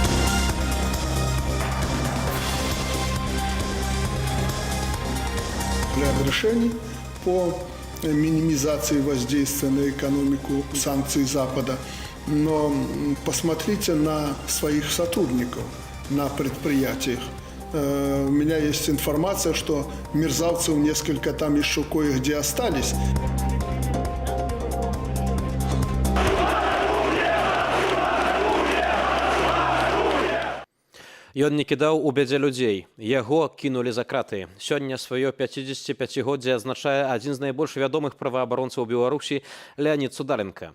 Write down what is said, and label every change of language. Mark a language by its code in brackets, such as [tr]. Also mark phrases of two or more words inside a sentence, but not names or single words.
[ru] Ряд решений по минимизации воздействия на экономику санкций Запада. Но посмотрите на своих сотрудников на предприятиях. У меня есть информация, что мерзавцев несколько там еще кое-где остались. [be] Ён не кідаў у бядзе людзей. Яго кінулі за краты. Сёння сваё 55-годдзе адзначае адзін з найбольш вядомых праваабаронцаў Беларусі Леанід Судаленка.